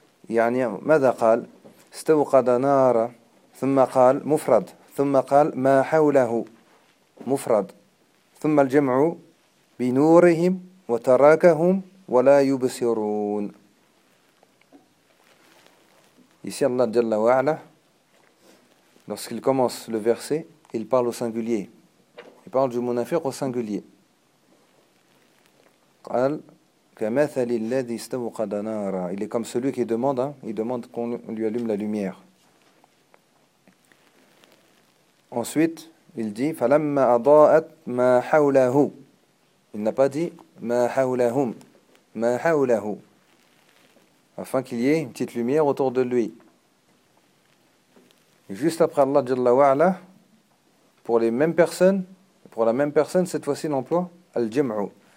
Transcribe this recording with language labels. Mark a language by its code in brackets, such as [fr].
[ar] يعني ماذا قال؟ استوقد نارا ثم قال مفرد ثم قال ما حوله مفرد ثم الجمع بنورهم وتراكهم ولا يبصرون. [fr] Ici Allah Jalla wa A'la, lorsqu'il commence le verset, il parle au singulier. Il parle du munafiq au singulier. [ar] قال كمثل الذي استوقد نارا. [fr] Il est comme celui qui demande, il demande qu'on lui allume la lumière. Ensuite, il dit [ar] فلما أضاءت ما حوله. [fr] Il n'a pas dit [ar] ما حولهم. ما حوله. [fr] Afin qu'il y ait une petite lumière autour de lui. Et juste après Allah جل وعلا, pour les mêmes personnes, pour la même personne, cette fois-ci l'emploi, al-jam'u.